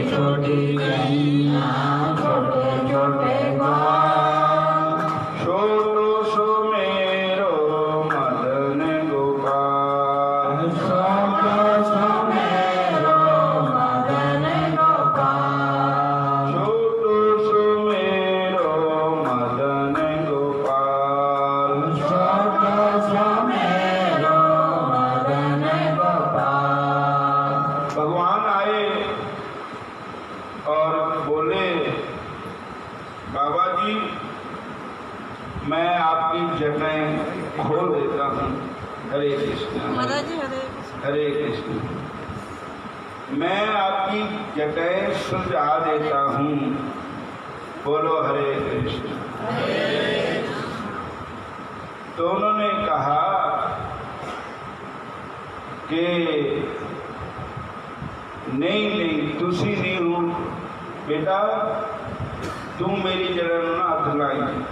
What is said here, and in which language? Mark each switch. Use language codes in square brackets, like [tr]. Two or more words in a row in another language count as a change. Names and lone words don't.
[hi] छोटी गैया छोटे छोटे ग्वाल छोटो सो मेरो मदन गोपाल छोटो सो मेरो मदन गोपाल छोटो सो मेरो मदन गोपाल छोटो सो मेरो मदन गोपाल। भगवान आए और बोले बाबा जी मैं आपकी जटाएं खोल देता हूँ। हरे कृष्ण महाराज जी हरे हरे कृष्ण। मैं आपकी जटाएं सुलझा देता हूँ। बोलो हरे कृष्ण। तो उन्होंने कहा कि नहीं नहीं [pa] ਤੁਸੀਂ ਨਹੀਂ ਹੂੰ ਬੇਟਾ, ਤੂੰ ਮੇਰੀ ਜੜਾ ਨੂੰ ਨਾ ਹੱਥ ਲਾਈਂ।